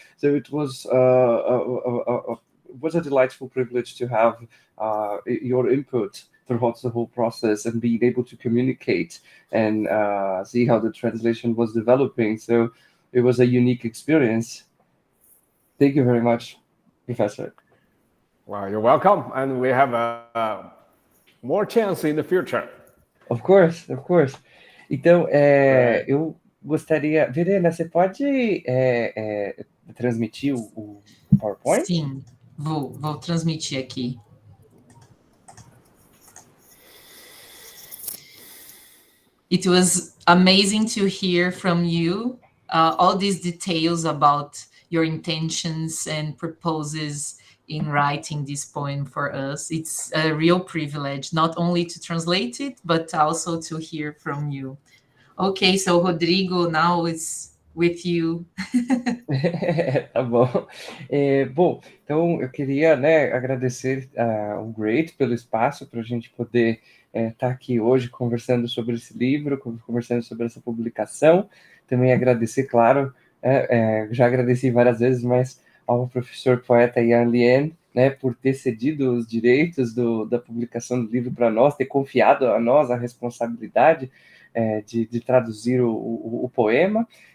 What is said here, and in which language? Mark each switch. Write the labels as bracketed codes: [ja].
[en] So it was a delightful privilege to have your input throughout the whole process and being able to communicate and see how the translation was developing. So it was a unique experience. Thank you very much, Professor. Well, you're welcome, and we have more chance in the future. Of course. [pt] Então, eu gostaria... Verena, você pode transmitir o PowerPoint? Sim, vou transmitir aqui. [en] It was amazing to hear from you all these details about your intentions and purposes in writing this poem for us. It's a real privilege, not only to translate it, but also to hear from you. Okay, so Rodrigo, now it's with you. [pt] Tá bom. Bom, então eu queria, agradecer ao Great pelo espaço para a gente poder estar aqui hoje conversando sobre esse livro, conversando sobre essa publicação. Também agradecer, claro, já agradeci várias vezes, mas ao professor poeta Lian, por ter cedido os direitos da publicação do livro para nós, ter confiado a nós a responsabilidade de traduzir o poema.